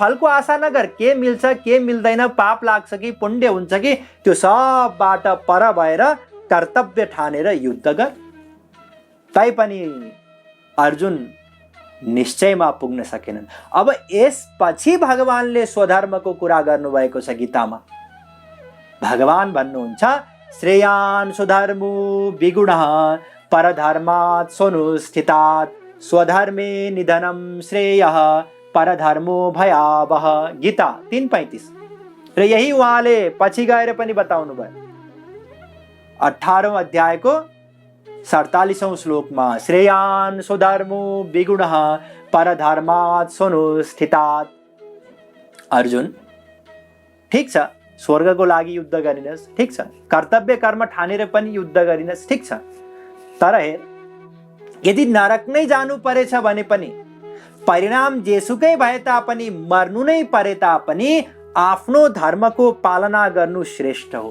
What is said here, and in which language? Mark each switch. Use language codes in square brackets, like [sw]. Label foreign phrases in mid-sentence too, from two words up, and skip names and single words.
[ne] फलको आशा नगर, के मिल्छ के मिल्दैन, पाप लाग्छ कि पुण्य हुन्छ कि, त्यो सबबाट पर भएर कर्तव्य ठानेर युद्ध गर। तैपनि अर्जुन निश्चयमा पुग्न सकेनन्। अब यसपछि भगवानले स्वधर्मको कुरा गर्नुभएको छ गीतामा। भगवान भन्नुहुन्छ [sa] श्रेयान् स्वधर्मो विगुणः परधर्मात् स्वनुष्ठितात् स्वधर्मे निधनं श्रेयः परधर्मो भयावह। [ne] गीता 3:35। र यही उहाँले पछि गएर पनि बताउनु भयो 18औं अध्यायको 47औं श्लोकमा, [sa] श्रेयान् स्वधर्मो विगुणः परधर्मात् स्वनुष्ठितात्। [ne] अर्जुन ठिक छ, स्वर्गको लागि युद्ध गरिनस्, ठिक छ, कर्तव्य कर्म ठानेर पनि युद्ध गरिनस्, ठिक छ, तर हेर यदि नरक नै जानु परेछ भने पनि, परिणाम जेसुकै भए तापनि, मर्नु नै परे तापनि आफ्नो धर्मको पालना गर्नु श्रेष्ठ हो।